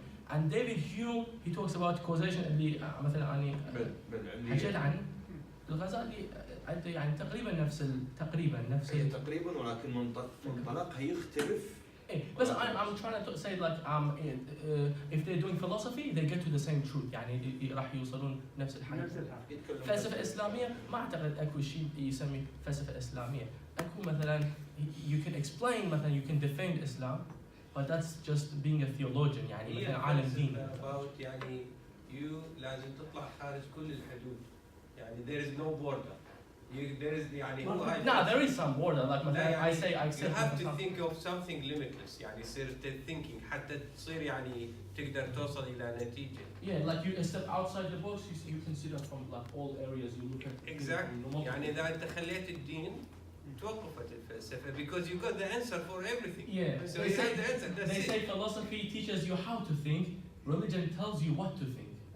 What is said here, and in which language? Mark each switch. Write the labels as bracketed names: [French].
[English] And David Hume he talks about causation [Arabic] اللي مثلا أنا حكيت عنه. الغزالي عنده يعني تقريبا نفس تقريبا ولكن منطلقها يختلف. [English] بس I'm trying to say like if they're doing philosophy they get to the same truth [Arabic] يعني راح يوصلون نفس الحاجة. فلسفة إسلامية ما أعتقد أكو شيء يسمي فلسفة إسلامية. أكو مثلا [English] you can explain مثلا you can defend Islam but that's just being a theologian [Arabic] يعني مثلا عالم دين. about يعني you لازم تطلع خارج كل الحدود يعني [English] there is no border. There is [Arabic] يعني هو هاي. [English] No, there is some border like مثلا I say I accept. You have to think of something limitless [Arabic] يعني يصير thinking حتى تصير يعني تقدر توصل إلى نتيجة. [English] Yeah, like you step outside the box you consider from like all areas you look at. Exactly. [Arabic] يعني إذا أنت خليت الدين توقفت الفلسفة [English] because you got the answer for everything. Yeah. So you have the answer. They say philosophy teaches you how to think. Religion tells you what to think.